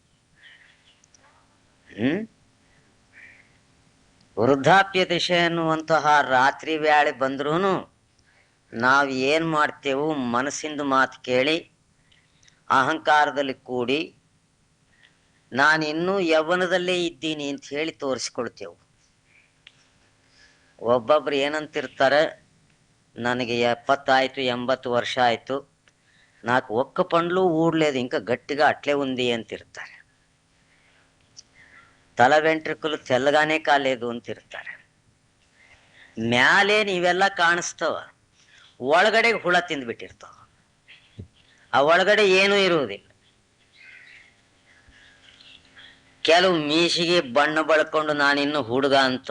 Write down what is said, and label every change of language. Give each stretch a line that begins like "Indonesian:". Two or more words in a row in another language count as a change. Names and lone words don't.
Kannada: ವೃದ್ಧಾಪ್ಯ ದಿಶೆ ಅನ್ನುವಂತಹ ರಾತ್ರಿ ವೇಳೆ ಬಂದ್ರೂ ನಾವು ಏನ್ ಮಾಡ್ತೇವು, ಮನಸ್ಸಿಂದ ಮಾತು ಕೇಳಿ ಅಹಂಕಾರದಲ್ಲಿ ಕೂಡಿ ನಾನು ಇನ್ನೂ ಯೌವನದಲ್ಲೇ ಇದ್ದೀನಿ ಅಂತ ಹೇಳಿ ತೋರಿಸ್ಕೊಳ್ತೇವು. ಒಬ್ಬೊಬ್ರು ಏನಂತಿರ್ತಾರೆ, ನನಗೆ 70 ಆಯ್ತು, 80 ವರ್ಷ ಆಯ್ತು,
Telugu: నాకు ఒక్క పండ్లు ఊడలేదు, ఇంకా గట్టిగా అట్లే ఉంది అంತಿರ್ತಾರೆ. తల వెంట్రుకలు తెల్లగానే కాలేదు ಅಂತಿರ್ತಾರೆ.
Kannada: ಮ್ಯಾಲೆ ನೀವೆಲ್ಲ ಕಾಣಿಸ್ತವ, ಒಳಗಡೆ ಹುಳ ತಿಂದ್ಬಿಟ್ಟಿರ್ತಾವ. ಆ ಒಳಗಡೆ ಏನೂ ಇರುವುದಿಲ್ಲ. ಕೆಲವು ಮೀಸಿಗೆ ಬಣ್ಣ ಬಳ್ಕೊಂಡು ನಾನಿನ್ನು ಹುಡುಗ ಅಂತವ.